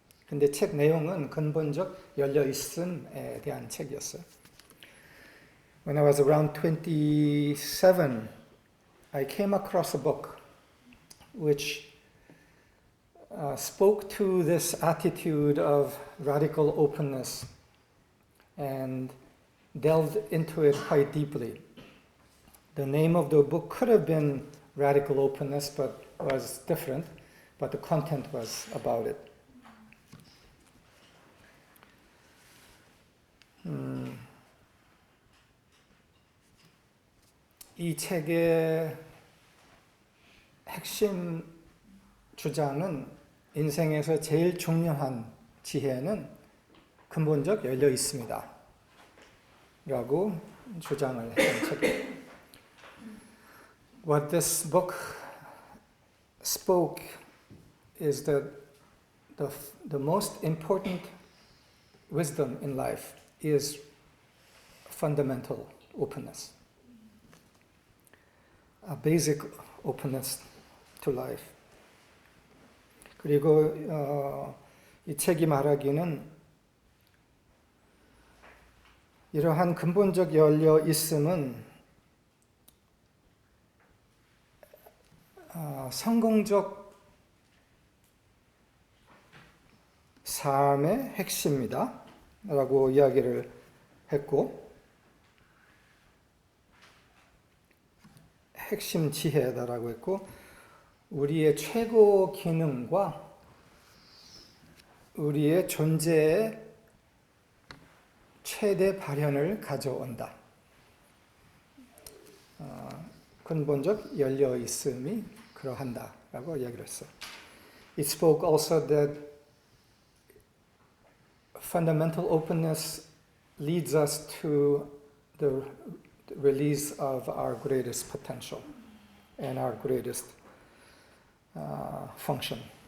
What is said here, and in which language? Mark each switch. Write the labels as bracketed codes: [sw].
[ko] 근데 책 내용은 근본적 열려 있음에 대한 책이었어요. [en] When I was around 27, I came across a book which spoke to this attitude of radical openness and delved into it quite deeply. The name of the book could have been Radical Openness, but was different, but the content was about it. [ko] 이 책의 핵심 주장은 인생에서 제일 중요한 지혜는 근본적 열려 있습니다. 라고 주장을 한 책이에요. [en] What this book spoke is that the most important wisdom in life is fundamental openness. A basic openness to life. [ko] 그리고 이 책이 말하기는 이러한 근본적 열려 있음은 성공적 삶의 핵심이다 라고 이야기를 했고 핵심 지혜다라고 했고 우리의 최고 기능과 우리의 존재의 최대 발현을 가져온다. 근본적 열려 있음이 그러한다라고 이야기를 했어요. [en] It spoke also that fundamental openness leads us to the release of our greatest potential and our greatest function.